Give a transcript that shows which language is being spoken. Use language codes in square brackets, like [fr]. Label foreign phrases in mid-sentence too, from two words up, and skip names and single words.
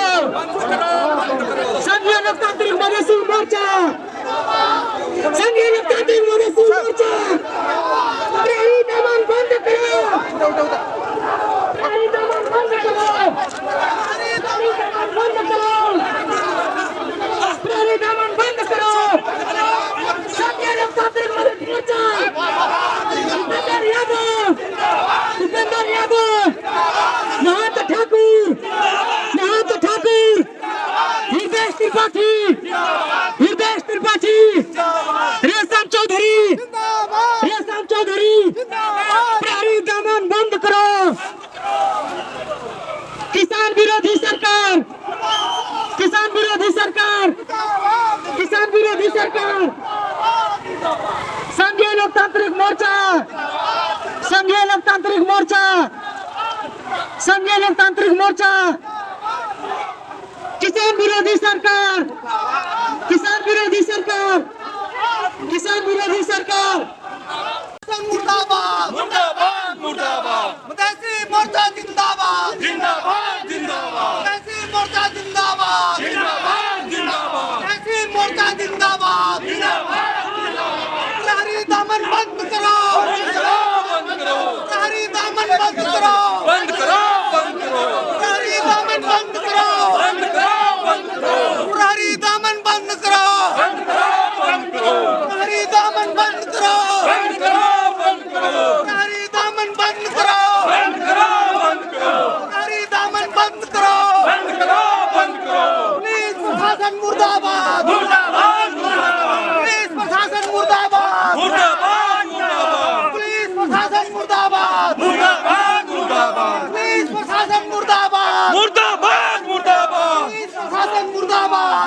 [hi] संघीय लोकतांत्रिक मजदूर मोर्चा, संघीय लोकतांत्रिक मजदूर मोर्चा, फरारी दमन बंद करो। फरारी दमन बंद करो। फरारी दमन बंद करो। फरारी दमन बंद करो। संघीय लोकतांत्रिक मजदूर मोर्चा, उपेंद्र यादव, उपेंद्र यादव, महंत ठाकुर, महंत ठाकुर, हृदय त्रिपाठी, हृदय त्रिपाठी, रेशम चौधरी, रेशम चौधरी, फरारी दमन बंद करो। किसान विरोधी सरकार, किसान विरोधी सरकार, किसान विरोधी सरकार, संघीय लोकतांत्रिक मोर्चा। संघीय लोकतांत्रिक मोर्चा, किसान विरोधी सरकार, किसान विरोधी सरकार, किसान विरोधी सरकार। मुर्दाबाद मुर्दाबाद मुर्दाबाद मधेसी मोर्चा जिंदाबाद जिंदाबाद जिंदाबाद मधेसी मोर्चा जिंदाबाद जिंदाबाद जिंदाबाद मधेसी मोर्चा जिंदाबाद लहरी दामन बंद करो लहरी दामन बंद करो बंद करो बंद करो लहरी दामन बंद करो बंद करो बंद करो लहरी दामन बंद करो बंद करो बंद करो लहरी दामन बंद करो बंद करो बंद करो लहरी दामन बंद करो बंद करो बंद करो लहरी दामन बंद करो बंद करो बंद करो पुलिस प्रशासन मुर्दाबाद मुर्दाबाद मुर्दाबाद पुलिस प्रशासन मुर्दाबाद मुर्दाबाद मुर्दाबाद पुलिस प्रशासन मुर्दाबाद मुर्दाबाद मुर्दाबाद पुलिस प्रशासन मुर्दाबाद मुर्दाबाद मुर्दाबाद पुलिस प्रशासन मुर्दाबाद